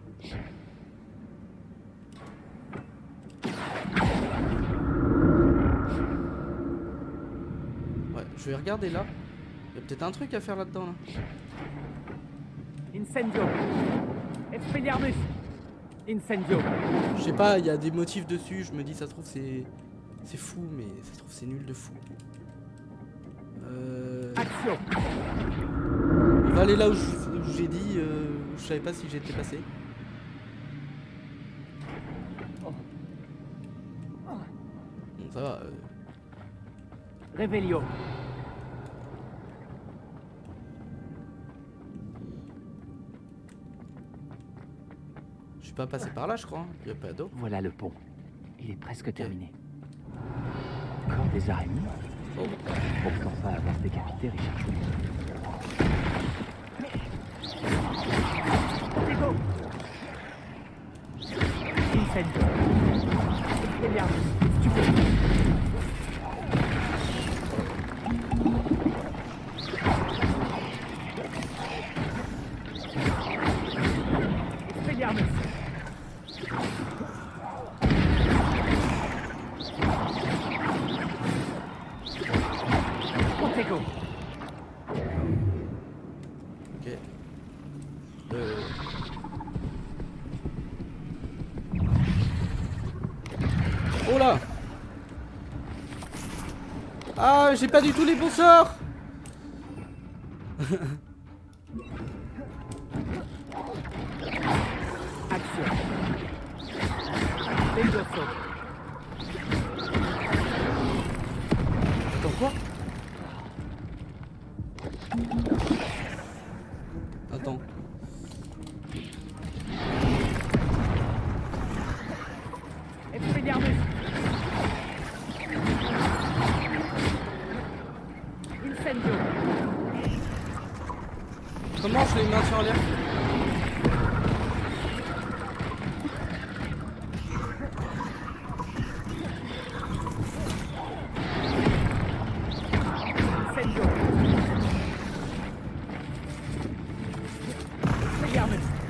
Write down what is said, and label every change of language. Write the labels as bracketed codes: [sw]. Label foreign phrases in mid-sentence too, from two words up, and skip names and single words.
[fr] Ouais, je vais regarder là. Il y a peut-être un truc à faire là-dedans là. Incendio. Expelliarmus. Incendio. Je sais pas, il y a des motifs dessus, je me dis ça se trouve c'est fou, mais ça se trouve c'est nul de fou. Action. On va aller là où j'ai dit, où je savais pas si j'étais passé. Bon, ça va. Réveillon. Je suis pas passé par là, je crois. Il y a pas d'eau. Voilà le pont. Il est presque terminé. Encore des araignées. Oh. Pourtant pas avoir décapité Richard Chouka. Diego. Incendio. Expelliarmus. Stupide. Expelliarmus. Contego. Ok. Oh là! Ah, j'ai pas du tout les bons sorts! Action. Exorcisme. Attends, quoi? Attends. Expelliarmus. Incendio. Comment je les maintiens en l'air? Incendio. Expelliarmus.